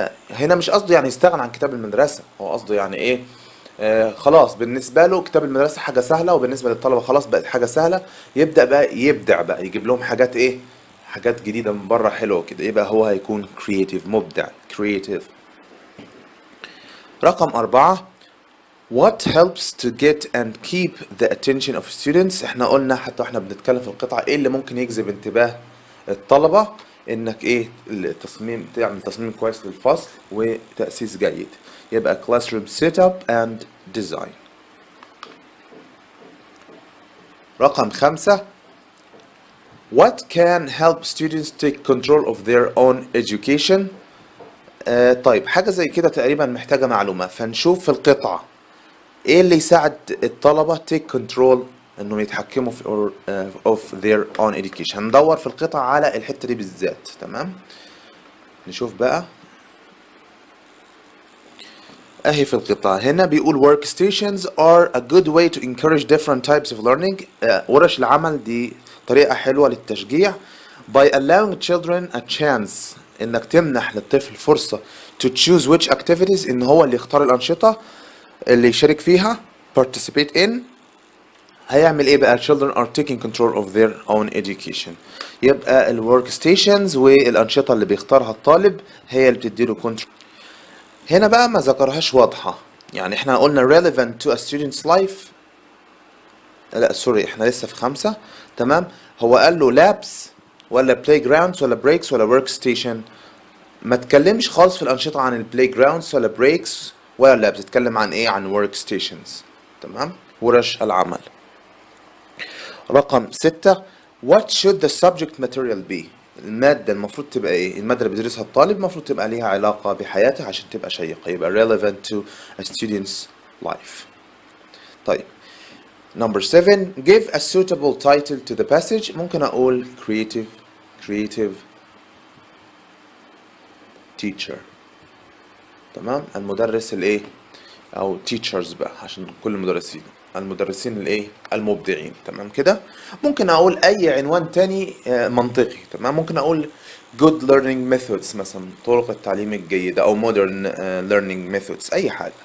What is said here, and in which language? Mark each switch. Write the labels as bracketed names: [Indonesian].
[Arabic] هنا مش قصده يعني يستغنى عن كتاب المدرسة، هو قصده يعني ايه؟ خلاص بالنسبة له كتاب المدرسة حاجة سهلة، وبالنسبة للطلبة خلاص بقت حاجة سهلة. يبدع بقى يجيب لهم حاجات ايه؟ حاجات جديدة من بره حلوة كده. يبقى هو هيكون creative، مبدع creative. [English] رقم 4 What helps to get and keep the attention of students. [Arabic] احنا قلنا حتى واحنا بنتكلم في القطعة ايه اللي ممكن يجذب انتباه الطلبة، انك ايه التصميم، تعمل تصميم كويس للفصل وتأسيس جيد. [English] يبقى classroom setup and design. رقم 5 What can help students take control of their own education. [Arabic] طيب حاجة زي كده تقريبا محتاجة معلومة، فنشوف في القطعة ايه اللي يساعد الطلبة [English] take control [Arabic] انهم يتحكموا في [English] of their own education. [Arabic] هندور في القطعة على الحتة دي بالذات. تمام، نشوف بقى اهي في القطعة هنا بيقول [English] workstations are a good way to encourage different types of learning. [Arabic] ورش العمل دي طريقة حلوة للتشجيع [English] by allowing children a chance، [Arabic] انك تمنح للطفل فرصة [English] to choose which activities، [Arabic] ان هو اللي يختار الانشطة اللي يشارك فيها [English] participate in. [Arabic] هيعمل ايه بقى؟ [English] children are taking control of their own education. [Arabic] يبقى ال workstations والانشطة اللي بيختارها الطالب هي اللي بتديله control. هنا بقى ما ذكرهاش واضحة، يعني احنا قلنا [English] relevant to a student's life. [Arabic] لا سوري، احنا لسه في 5. تمام، هو قال له labs ولا playgrounds ولا breaks ولا workstation. ما تكلمش خالص في الأنشطة عن playgrounds ولا breaks ولا labs، تتكلم عن ايه؟ عن workstations. تمام، ورش العمل. رقم 6 [English] What should the subject material be. [Arabic] المادة المفروض تبقى ايه؟ المادة اللي بيدرسها الطالب المفروض تبقى ليها علاقة بحياته عشان تبقى شيقة، يبقى [English] relevant to a student's life. طيب Number 7 give a suitable title to the passage. [Arabic] ممكن أقول [English] creative teacher. [Arabic] تمام، المدرس الايه أو teachers بقى عشان كل المدرسين الايه المبدعين. تمام كده. ممكن أقول أي عنوان تاني منطقي. تمام، ممكن أقول [English] good learning methods [Arabic] مثلا، طرق التعليم الجيدة، أو [English] modern learning methods، [Arabic] أي حاجة.